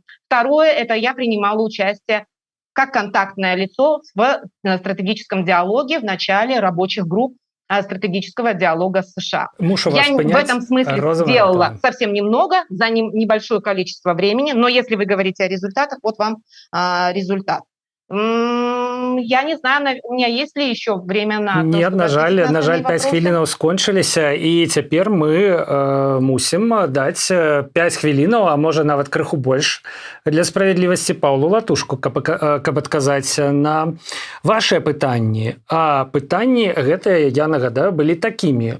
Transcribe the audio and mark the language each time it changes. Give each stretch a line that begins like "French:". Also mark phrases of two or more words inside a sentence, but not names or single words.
Russian: Второе, это я принимала участие как контактное лицо в стратегическом диалоге в начале рабочих групп стратегического диалога с США. Я в этом смысле сделала совсем немного, за небольшое количество времени, но если вы говорите о результатах, вот вам результат. Я не знаю, у меня есть ли еще время на... Нет,
Belarusian: на жаль, 5 хвілінаў скончыліся, і цяпер мы мусім даць 5 хвілінаў, а можа нават крыху больш для справядлівасці Паўлу Латушку, каб адказаць на вашыя пытанні. А пытанні гэтыя, я нагадаю, былі такімі.